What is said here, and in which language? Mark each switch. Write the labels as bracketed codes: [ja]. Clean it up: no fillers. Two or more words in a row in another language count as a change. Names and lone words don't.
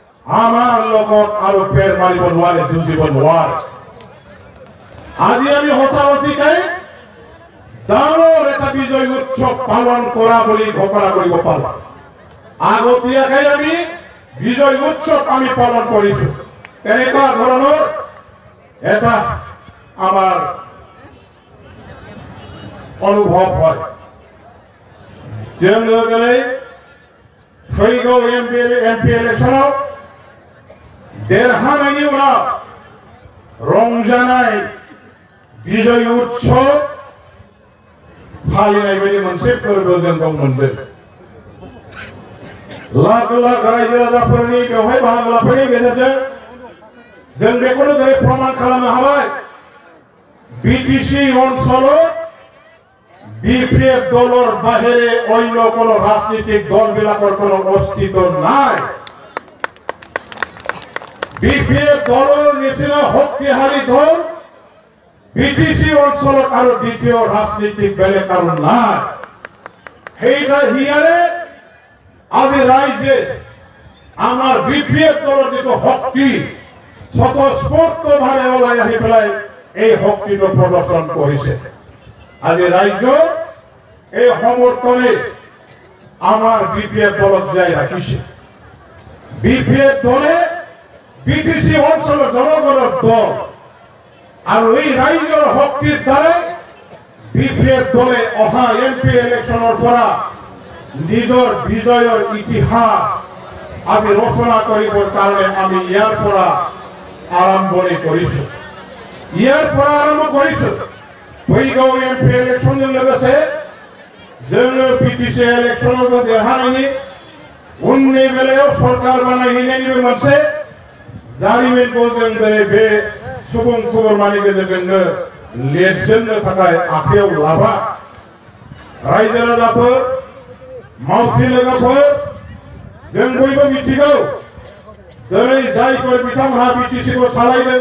[as] আমার লগত আৰু পেৰ মাৰিব নোৱাৰে যুঁজিব নোৱাৰে আজি আমি সঁচাকৈ ডাঙৰ এটা বিজয় উৎসৱ পালন কৰা বুলি ঘোষণা কৰিব পাৰোঁ আগতীয়াকৈ আমি বিজয় উৎসৱ আমি পালন কৰিছো তেনেকুৱা ধৰণৰ এটা আমাৰ অনুভৱ হয় যেনেদৰে [brx] फैगौ एमपी इलेक्शनाव देरहानायनि उनाव रंजानाय विजय उत्सव फालिनाय बायदि मोनसे फोरबो जों मोनदों लाख लाख रायजो राजाफोरनि बेवहाय बाहागो लाफैनायनि गेजेरजों जों बेखौनो दिनै प्रमाण खालामनो हाबाय बिटिसि ओनसोलाव [as] বিপিএফ দলৰ বাহিৰে অন্য কোনো ৰাজনৈতিক দলবিলাকৰ কোনো অস্তিত্ব নাই বিপিএফ দলৰ নিচিনা শক্তিশালী দল বিটিসি অঞ্চলত আৰু দ্বিতীয় ৰাজনৈতিক বেলেগ কারণ নাই সেইটা হিয়াৰে আজি ৰাইজে আমাৰ বিপিএফ দলৰ যিটো শক্তি স্বতঃস্ফূৰ্তভাৱে ওলাই আহি পেলাই এই শক্তিটো প্ৰদৰ্শন কৰিছে আজি ৰাইজ এই সমৰ্থনে আমাৰ বিপিএফ দলক যাই ৰাখিছে বিপিএফ দলে বিটিসি অঞ্চলৰ জনগণৰ দল আৰু এই ৰাইজৰ শক্তিৰ দ্বাৰা বিপিএফ দলে অহা এমপি ইলেকশ্যনৰ পৰা নিজৰ বিজয়ৰ ইতিহাস আমি ৰচনা কৰিবৰ কাৰণে আমি ইয়াৰ পৰা আৰম্ভণি কৰিছো [brx] फैगौ एमपि इलेक्शनजों लोगोसे जोङो बिटिसि इलेक्शनाव देरहानायनि उननि बेलायाव सरकार बानायहैनायनिबो मोनसे जारिमिनखौ जों दिनै बे सुबुं खुरमानि गेजेरजोंनो लिरजेननो थाखाय आखायाव लाबाय रायजो राजाफोर मावथि लोगोफोर जों बयबो मिथिगौ दिनै जायफोर बिथांमोनहा बिटिसिखौ सालायदों